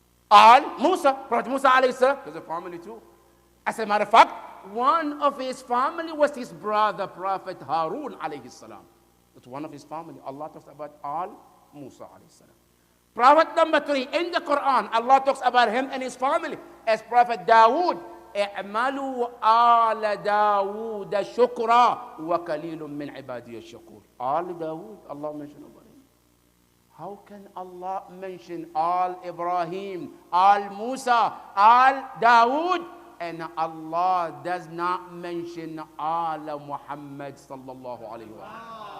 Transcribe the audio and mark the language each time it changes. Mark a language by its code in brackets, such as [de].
[en] Al Musa, Prophet Musa alayhi salam, there's a family too. As a matter of fact, one of his family was his brother, Prophet Harun alayhi salam. That's one of his family. Allah talks about Al Musa alayhi salam. Prophet number 3 in the Quran, Allah talks about him and his family as Prophet Dawood. [ar] اعملوا آل داوود شكرا وقليل من عبادي الشكور. [en] آل Dawood, Allah mentioned about him. How can Allah mention Al Ibrahim, Al Musa, Al Dawood, and Allah does not mention Al Muhammad sallallahu alayhi wa sallam?